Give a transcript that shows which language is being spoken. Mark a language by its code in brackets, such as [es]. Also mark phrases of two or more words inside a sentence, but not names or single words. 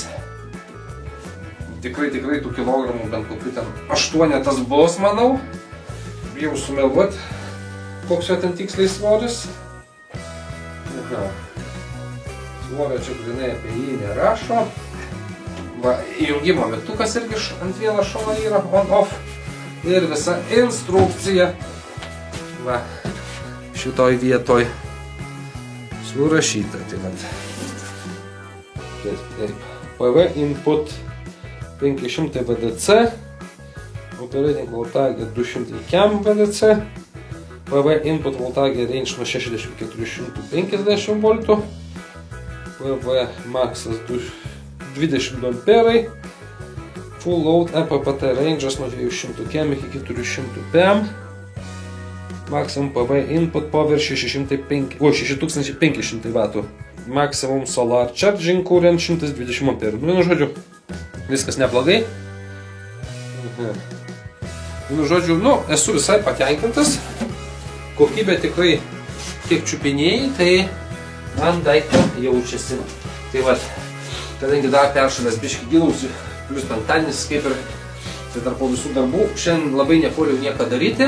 [lt] Tikrai tų kilogramų bent kokių ten 8 bus, manau. Bijau sumeluot, koks jo ten tiksliai svoris. Svorio čia grinai apie jį nerašo. Va, įjungimo mygtukas irgi ant vieno šono yra, on-off. Ir visa instrukcija. Va, šitoj vietoj surašyta. Tai vat. Taip. [en] PV input 500 VDC. Operating voltage 200 km VDC. PV input voltage range nuo 60–450 V. [lt] PV maxas 20 amperai. [en] Full load MPPT range'as nuo 200 km iki 400 pm. Maximum PV input power 6500 W. Maximum solar charging current 120 amperų. [lt] Vienu žodžiu, viskas neblogai. Vienu žodžiu, esu visai patenkintas. Kokybė tikrai kiek čiupinėjai, tai man daikto jaučiasi. Tai vat, kadangi dar peršalęs biškį gilausi, plus penktadienis kaip ir tai dar po visų darbų, šiandien labai nepuoliau nieko daryti.